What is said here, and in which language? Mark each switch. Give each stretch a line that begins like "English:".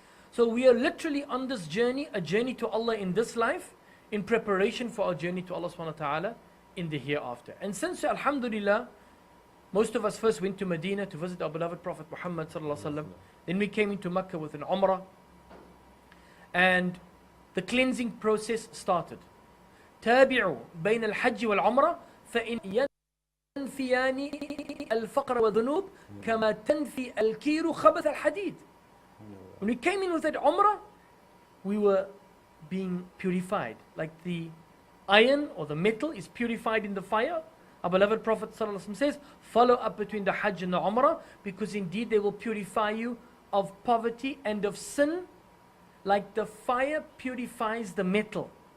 English: So we are literally on this journey, a journey to Allah in this life, in preparation for our journey to Allah subhanahu wa ta'ala in the hereafter. And since, alhamdulillah, most of us first went to Medina to visit our beloved Prophet Muhammad sallallahu alaihi wasallam. Then we came into Makkah with an Umrah. And the cleansing process started.
Arabic: تابعوا بين الحج والعمرة فإن ينفيان الفقر والذنوب كما تنفي الكير خبث الحديد.
English: When we came in with that Umrah, we were being purified. Like the iron or the metal is purified in the fire. Our beloved Prophet ﷺ says, follow up between the Hajj and the Umrah, because indeed they will purify you of poverty and of sin, like the fire purifies the metal.